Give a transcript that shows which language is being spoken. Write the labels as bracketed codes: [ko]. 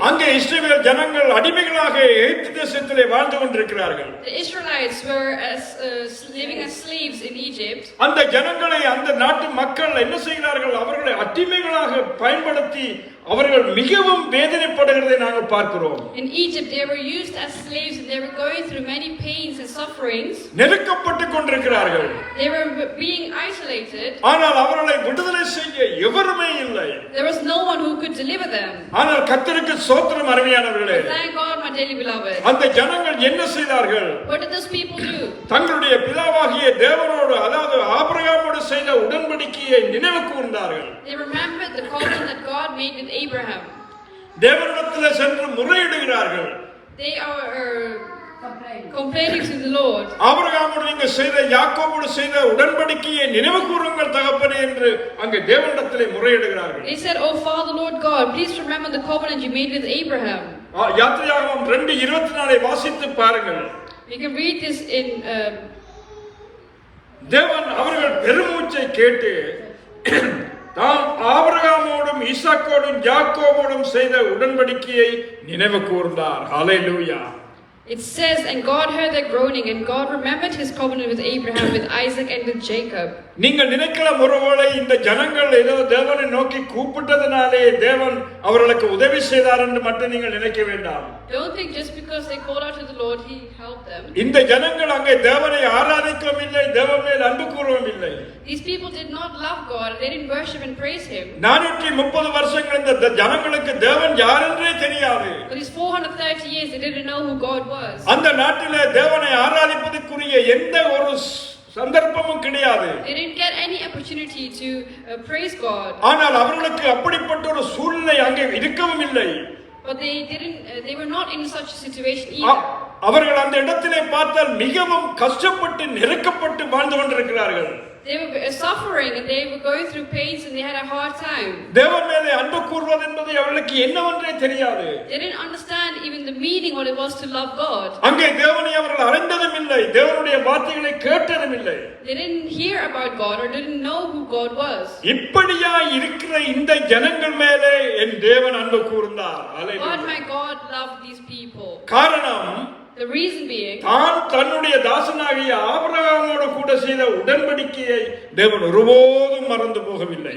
[ta] அங்கே இஸ்ரவேல் ஜனங்கள் அடிமைகளாக எகிப்து தேசத்திலே வாழ்ந்து கொண்டிருக்கிறார்கள். [en] the Israelites were living as slaves in Egypt. [ta] அந்த ஜனங்களை அந்த நாட்டு மக்கள் என்ன செய்கிறார்கள்? அவர்களை அடிமைகளாக பயன்படுத்தி அவர்கள் மிகவும் வேதனைப்படுகிறதை நாங்கள் பார்க்கிறோம். [en] In Egypt they were used as slaves and they were going through many pains and sufferings. [ta] நெருக்கப்பட்டு கொண்டிருக்கிறார்கள். [en] They were being isolated. [ta] ஆனால் அவர்களை விடுதலை செய்ய எவருமே இல்லை. [en] There was no one who could deliver them. [ta] ஆனால் கர்த்தருக்கு ஸ்தோத்திரம் அருமையானவர்களே. [en] Thank God, my dearly beloved. [ta] அந்த ஜனங்கள் என்ன செய்தார்கள்? [en] What did those people do? [ta] தங்களுடைய பிதாவாகிய தேவனோடு, அதாவது ஆபிரகாமோடு செய்த உடன்படிக்கையை நினைவு கூர்ந்தார்கள். [en] They remembered the covenant that God made with Abraham. [ta] தேவனிடத்தில் சென்று முறையிடுகிறார்கள். [en] They are complaining to the Lord. [ta] ஆபிரகாமோடு நீங்கள் செய்த யாக்கோபோடு செய்த உடன்படிக்கையை நினைவு கூறுங்கள் தகப்பனே என்று அங்கே தேவனிடத்திலே முறையிடுகிறார்கள். [en] They said, "Oh Father, Lord God, please remember the covenant you made with Abraham." [ta] யாத்திராகமம் 2:24 வாசித்து பாருங்கள். [en] You can read this in [ta] தேவன் அவர்கள் பெருமூச்சை கேட்டு தாம் ஆபிரகாமோடும் ஈசாக்கோடும் யாக்கோபோடும் செய்த உடன்படிக்கையை நினைவு கூர்ந்தார். ஹல்லேலூயா. [en] It says, and God heard their groaning, and God remembered his covenant with Abraham, with Isaac, and with Jacob. [ta] நீங்கள் நினைக்கலாம் ஒருவேளை இந்த ஜனங்கள் ஏதோ தேவனை நோக்கி கூப்பிட்டதனாலே தேவன் அவர்களுக்கு உதவி செய்தார் என்று மட்டும் நீங்கள் நினைக்க வேண்டாம். [en] Don't think just because they called out to the Lord, He helped them. [ta] இந்த ஜனங்கள் அங்கே தேவனை ஆராதிக்கவும் இல்லை, தேவன் மேல் அன்பு கூறவும் இல்லை. [en] These people did not love God. They didn't worship and praise Him. [ta] 430 வருஷங்கள் இந்த ஜனங்களுக்கு தேவன் யார் என்றே தெரியாது. [en] For these 430 years, they didn't know who God was. [ta] அந்த நாட்டிலே தேவனை ஆராதிப்பதற்குரிய எந்த ஒரு சந்தர்ப்பமும் கிடையாது. [en] They didn't get any opportunity to praise God. [ta] ஆனால் அவர்களுக்கு அப்படிப்பட்ட ஒரு சூழ்நிலை அங்கே இருக்கவும் இல்லை. [en] But they were not in such a situation either. [ta] அவர்கள் அந்த இடத்திலே பார்த்தால் மிகவும் கஷ்டப்பட்டு நெருக்கப்பட்டு வாழ்ந்து கொண்டிருக்கிறார்கள். [en] They were suffering and they were going through pains and they had a hard time. [ta] தேவன் மேலே அன்பு கூர்வது என்பது அவர்களுக்கு என்னவென்றே தெரியாது. [en] They didn't understand even the meaning what it was to love God. [ta] அங்கே தேவனை அவர்கள் அறிந்ததும் இல்லை, தேவனுடைய வார்த்தைகளை கேட்டதும் இல்லை. [en] They didn't hear about God or didn't know who God was. [ta] இப்படியா இருக்கிற இந்த ஜனங்கள் மேலே என் தேவன் அன்பு கூர்ந்தார். [en] God, my God, loved these people. [ta] காரணம், [en] the reason being, [ta] தான் தன்னுடைய தாசனாகிய ஆபிரகாமோடு கூட செய்த உடன்படிக்கையை தேவன் ஒருபோதும் மறந்து போகவில்லை.